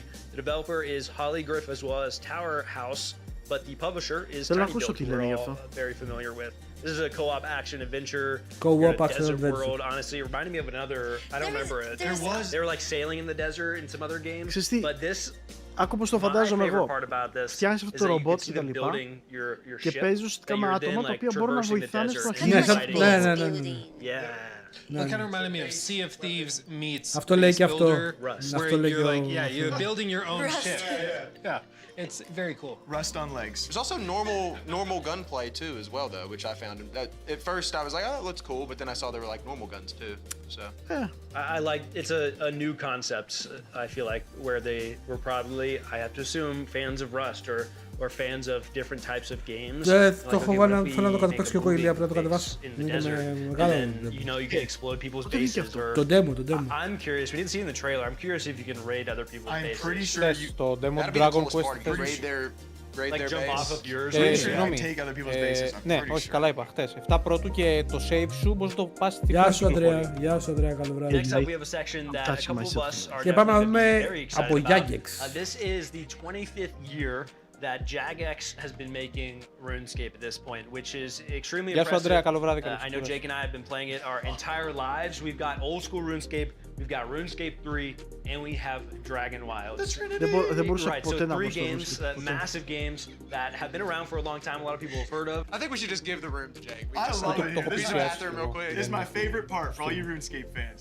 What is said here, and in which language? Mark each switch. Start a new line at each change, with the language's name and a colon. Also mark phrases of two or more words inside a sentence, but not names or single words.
English: The developer is Holly Griff as well as Tower House, but the publisher is Tiny Build, who we're all very familiar with. This is a co-op action adventure. Co-op action desert adventure. world. Honestly, it reminded me of another. I don't remember it. They were like sailing in the desert in some other games. But this.
Greek: Άκου πως το φαντάζομαι εγώ. Φτιάχνεις αυτό το ρομπότ και τα λοιπά και παίζεις ουσιαστικά με άτομα τα οποία μπορούν να βοηθάνε στο αρχείο. Ναι.
English: It kind of reminded me of Sea of Thieves meets
Greek: Αυτό λέει και αυτό.
English: Where you're like, yeah, you're building your own ship. Yeah, it's very cool. Rust on legs. There's also normal gunplay too as well though, which I found. At first I was like, oh, that looks cool, but then I saw there were like normal guns too. So I like it's a new concept. I feel like where they were probably, I have to assume, fans of Rust or fans of different types of games.
Greek: Το έχω βάλει, θέλω να το καταπαίξω και εγώ ηλία, πρέπει να το κατεβάσω.
English: You know, you can explode people's bases.
Greek: Το demo.
English: I'm curious, we didn't see in the trailer, I'm curious if you can raid other people's bases. I'm pretty sure you...
Greek: Το demo του Dragon Quest.
English: Like jump off of yours. Take other people's bases.
Greek: Ναι, όχι, καλά είπα, χτες. 7 πρώτου και το save σου μπορείς να το πας στη Γεια σου Αντρέα, καλό βράδυ.
English: Next up we have a section that a couple of us are
Greek: Και πάμε να δούμε
English: very excited
Greek: από
English: about. Jagex. This is the 25th year that Jagex has been making RuneScape at this point, which is extremely impressive.
Greek: Γεια σου Αντρέα, καλό βράδυ.
English: I know Jake and I have been playing it our entire lives. We've got old school RuneScape, we've got RuneScape 3, and we have Dragon Wilds. Right, so 3 games, massive games that have been around for a long time. A lot of people have heard of. I think we should just give the room to Jake. I love it. This is the bathroom real quick. This is my favorite part for all you RuneScape fans.